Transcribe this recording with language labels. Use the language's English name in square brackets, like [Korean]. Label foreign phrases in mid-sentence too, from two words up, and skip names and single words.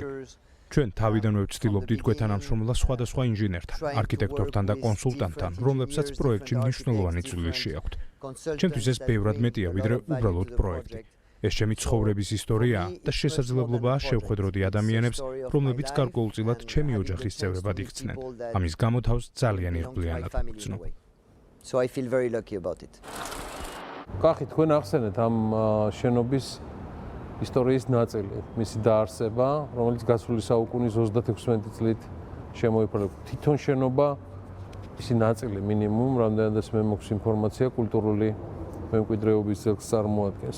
[Georgian] ჩვენ თავიდანვე ვცდილობდით გვეთანამშრომლა სხვადასხვა ინჟინერთან, არქიტექტორთან და კონსულტანტთან, რომლებსაც პროექტში მნიშვნელოვანი წვლილი შეაქვთ. ჩემთვის ეს ბევრად მეტია, ვიდრე უბრალოდ პროექტი. ეს ჩემი ცხოვრების ისტორიაა და შესაძლებლობაა შევხვედროდი ადამიანებს, რომლებიც გარკვეულწილად ჩემი ოჯახის წევრებად იქცნენ. ამის გამო თავს ძალიან იღბლიანად ვგრძნობ. [English] So I feel very lucky about it. [Georgian] კახი, თქვენ ახსენეთ ამ შენობის ისტორიის ნაწილი, მისი დაარსება, რომელიც გასული საუკუნის 36 წლით შემოიფარგლა. თვითონ შენობა ისი ნაწილი მინიმუმ, რამდენადაც მე მაქვს ინფორმაცია, კულტურული მემკვიდრეობის ძეგლს წარმოადგენს.